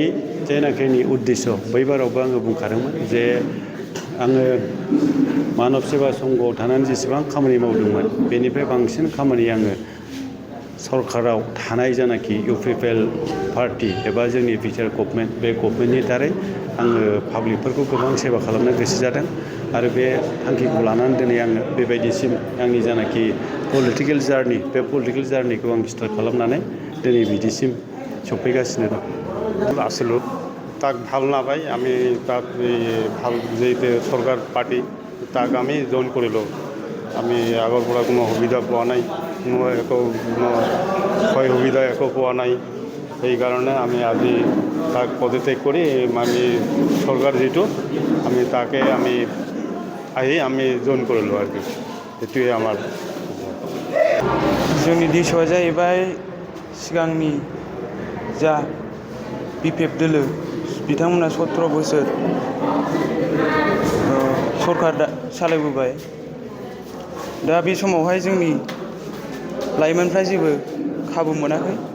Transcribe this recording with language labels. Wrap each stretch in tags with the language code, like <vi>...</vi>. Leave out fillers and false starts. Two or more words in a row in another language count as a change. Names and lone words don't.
<brx>जेनाखि उद्देश्य बैबारावबो आङो बुंखादोंमोन जे आङो मानब सेवा संघआव थानानै जेसेबां खामानि मावदोंमोन बेनिफ्राय बांसिन खामानि आङो सरकाराव थानाय जानाखि इउपिपिएल पार्टि एबा जोंनि बिटिआर गभर्नमेन्ट बे गभर्नमेन्टनि दारै आङो पाब्लिकफोरखौ गोबां सेवा खालामनो गोसो जादों आरो बे थांखिखौ लानानै दिनै आङो बेबायदिसिम आंनि जानाखि</brx> <en>political journey</en> <brx>बे</brx> <en>political journey</en> <brx>आं स्टार्ट खालामनानै दिनै बिदिसिम सफैगासिनो दं</brx> <as>আসলো তাক ভাল নাপাই আমি তাক ভাল যেহেতু সরকার পার্টি তাক আমি জইন কৰিলোঁ আমি আগৰ পৰা কোনো সুবিধা পোৱা নাই কোনো একো সহায় সুবিধা একো পোৱা নাই সেইকাৰণে আমি আজি তাক পদত্যাগ কৰি আমি চৰকাৰ যিটো আমি তাকে আমি আহি আমি জইন কৰিলোঁ আৰু কি সেইটোৱে আমাৰ</as> <brx>जोंनि दिसआ जाहैबाय सिगांनि जा बिपिएफ दोलो बिथांमोना 17 बोसोर सरकार सालायबोबाय दा बे समावहाय जोंनि लाइमोनफ्रा जेबो खाबु मोनाखै</brx>